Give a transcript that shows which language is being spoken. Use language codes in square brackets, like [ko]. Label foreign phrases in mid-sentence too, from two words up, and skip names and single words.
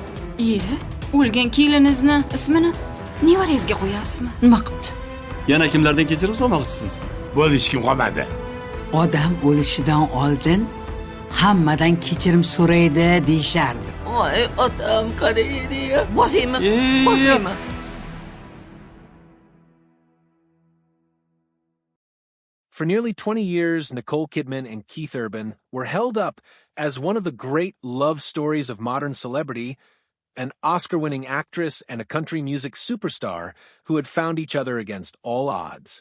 [uz] O'lgan kelinizni ismini nevarangizga qo'yasizmi? Nima qilibdi? Yana kimlardan kechirim so'ramoqchisiz? Bo'l hech kim qolmadi. Odam o'lishidan oldin hammadan kechirim so'raydi deyishardi. Voy, otam qaraydi. Bosaymi? Bosaymi? [en] For nearly 20 years, Nicole Kidman and Keith Urban were held up as one of the great love stories of modern celebrity, an Oscar-winning actress and a country music superstar who had found each other against all odds.